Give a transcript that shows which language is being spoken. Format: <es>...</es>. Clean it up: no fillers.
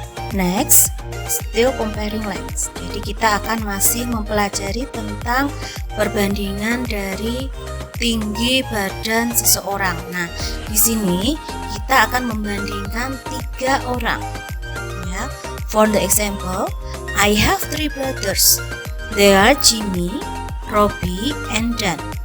<en>Next, still comparing lengths.</en> <id>Jadi kita akan masih mempelajari tentang perbandingan dari tinggi badan seseorang. Nah, di sini kita akan membandingkan 3 orang.</id> <en>Ya, for the example, I have 3 brothers. They are Jimmy, Robbie, and Dan.</en>